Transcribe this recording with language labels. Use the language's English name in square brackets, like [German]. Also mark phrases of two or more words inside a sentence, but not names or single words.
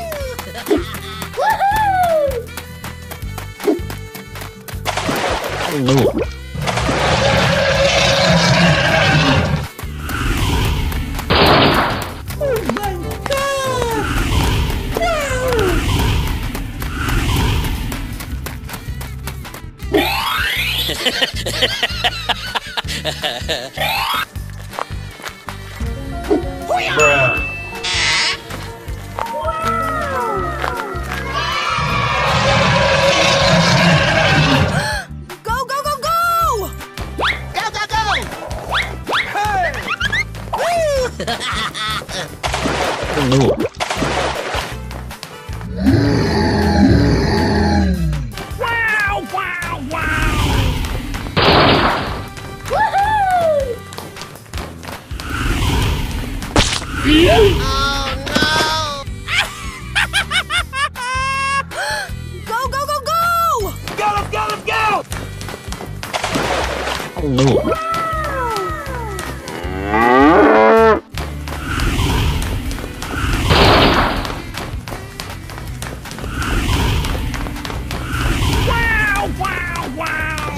[English] Oh my God! Bruh. Go, go, go, go! Go, go, go! Hey! Wow, wow, wow! Oh, no! Go, go, go, go! Go, let's go, let's go! Wow, wow, wow!